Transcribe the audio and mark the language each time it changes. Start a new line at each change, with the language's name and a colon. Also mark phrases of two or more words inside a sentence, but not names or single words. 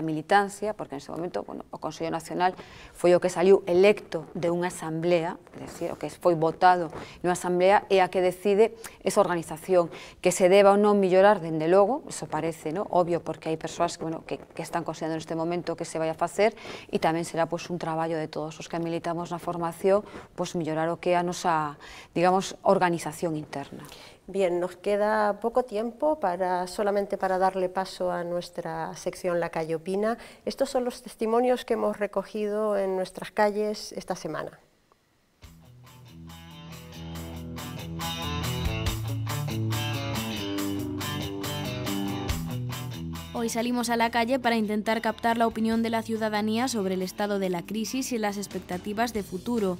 Galician: militancia, porque en ese momento o Consello Nacional foi o que saliu electo de unha asamblea, é dicir, o que foi votado nunha asamblea, é a que decide esa organización, que se deba ou non mellorar, dende logo, iso parece obvio, porque hai persoas que están considerando neste momento que se vai a facer, e tamén será un traballo de todos os que militamos na formación mellorar o que é a nosa, digamos, organización interna.
Spanish: Bien, nos queda poco tiempo solamente para darle paso a nuestra sección La Calle Opina. Estos son los testimonios que hemos recogido en nuestras calles esta semana. Hoy salimos a la calle para intentar captar la opinión de la ciudadanía sobre el estado de la crisis y las expectativas de futuro.